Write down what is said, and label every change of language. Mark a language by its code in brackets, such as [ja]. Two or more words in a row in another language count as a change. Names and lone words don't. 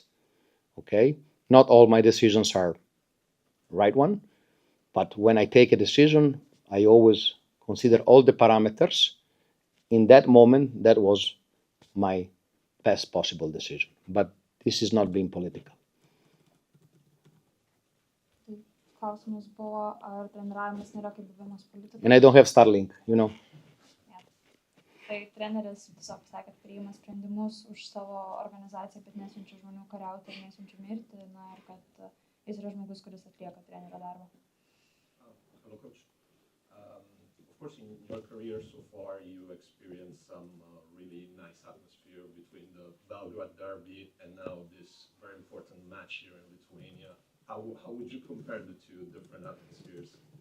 [en] Okay? Not all my decisions are right one. But when I take a decision, I always consider all the parameters in that moment, that was my best possible decision. But this is not being political. [lt] Klausimas buvo, ar treniravimas nėra kaip buvimas politikas. [en] And I don't have Starlink, you know. [lt] Tai treneris tiesiog sakė, kad priima sprendimus už savo organizaciją, bet nesiunčia žmonių kariauti ir nesiunčia mirti, na ir kad jis yra žmogus, kuris atlieka trenerio darbą. [en] Hello, coach. Of course, in your career so far, you experienced some really nice atmosphere between the Belgrade derby and now this very important match here in Lithuania. How would you compare the two different atmospheres?